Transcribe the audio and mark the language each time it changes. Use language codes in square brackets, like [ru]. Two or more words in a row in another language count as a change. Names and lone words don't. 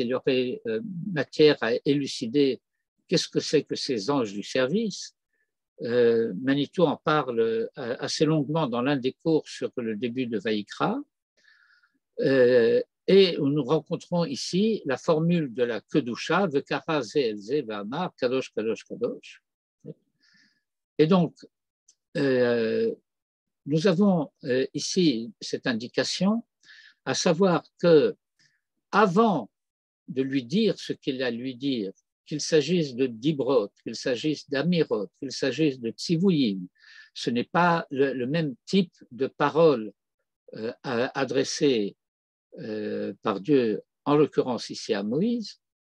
[fr] Il y aurait matière à élucider qu'est-ce que c'est que ces anges du service. Manitou en parle assez longuement dans l'un des cours sur le début de Vayikra. Et nous rencontrons ici la formule de la Kedusha, [he] וקרא זה אל זה ואמר קדוש קדוש קדוש. [fr] Et donc, nous avons ici cette indication, à savoir que avant de lui dire ce qu'il a à lui dire, qu'il s'agisse de Dibrot, qu'il s'agisse d'Amirot, qu'il s'agisse de Tzivuyim, ce n'est pas le même type de parole adressée par Dieu, en l'occurrence ici à Moïse.